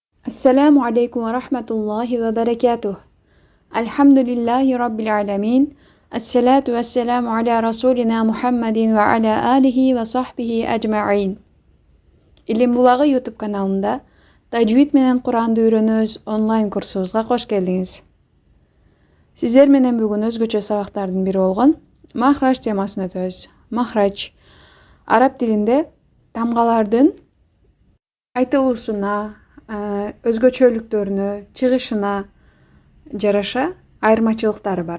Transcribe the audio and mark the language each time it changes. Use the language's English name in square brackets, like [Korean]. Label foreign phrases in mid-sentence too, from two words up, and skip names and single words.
[Arabic] السلام عليكم ورحمة الله وبركاته. الحمد لله رب العالمين. والصلاة والسلام على رسولنا محمد وعلى آله وصحبه أجمعين. [Kyrgyz] Илим Булагы YouTube каналында тажвид менен Куранды үйрөнөбүз онлайн курсубузга кош келдиңиз. Сиздер менен бүгүн өзгөчө сабактардын бири болгон махраж темасын өтөбүз. Махраж араб тилинде тамгалардын айтылуусуна, өзгөчөлүктөрүнө, чыгышына жараша айырмачылыктары бар.